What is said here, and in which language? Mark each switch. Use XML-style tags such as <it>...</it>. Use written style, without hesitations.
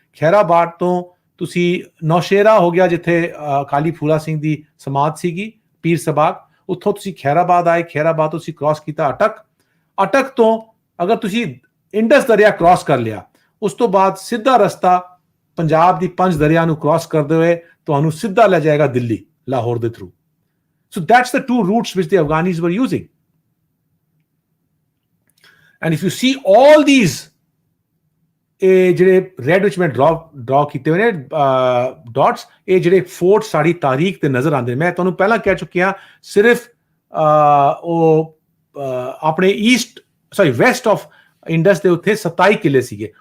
<pa>ਖੈਰਾਬਾਦ ਤੋਂ ਤੁਸੀਂ ਨੌਸ਼ੇਰਾ ਹੋ ਗਿਆ ਜਿੱਥੇ ਕਾਲੀ ਫੂਲਾ ਸਿੰਘ ਦੀ ਸਮਾਧ ਸੀਗੀ, ਪੀਰ ਸਬਾਗ। ਉੱਥੋਂ ਤੁਸੀਂ ਖੈਰਾਬਾਦ ਆਏ, ਖੈਰਾਬਾਦ ਤੋਂ ਤੁਸੀਂ ਕ੍ਰਾਸ ਕੀਤਾ ਅਟਕ ਤੋਂ ਅਗਰ ਤੁਸੀਂ ਇੰਡਸ ਦਰਿਆ ਕ੍ਰਾਸ ਕਰ ਲਿਆ, ਉਸ ਤੋਂ ਬਾਅਦ ਸਿੱਧਾ ਰਸਤਾ ਪੰਜਾਬ ਦੀ 5 ਦਰਿਆ ਨੂੰ ਕ੍ਰਾਸ ਕਰਦੇ ਹੋਏ ਤੁਹਾਨੂੰ ਸਿੱਧਾ ਲੈ ਜਾਏਗਾ ਦਿੱਲੀ, ਲਾਹੌਰ ਦੇ through.</pa> <en>So that's the two routes which the Afghanis were using. And if you see all these</en> <pa>ਜਿਹੜੇ ਰੈਡ ਵਿੱਚ ਮੈਂ ਡਰਾ ਕੀਤੇ ਹੋਏ ਨੇ ਡਾਟਸ, ਇਹ ਜਿਹੜੇ ਫੋਰਟ ਸਾਡੀ ਤਾਰੀਖ ਤੇ ਨਜ਼ਰ ਆਉਂਦੇ। ਮੈਂ ਤੁਹਾਨੂੰ ਪਹਿਲਾਂ ਕਹਿ ਚੁੱਕਿਆ, ਸਿਰਫ ਉਹ ਆਪਣੇ ਵੈਸਟ ਆਫ ਇੰਡਸ ਦੇ ਉੱਤੇ 27 ਕਿਲੇ ਸੀਗੇ।</pa>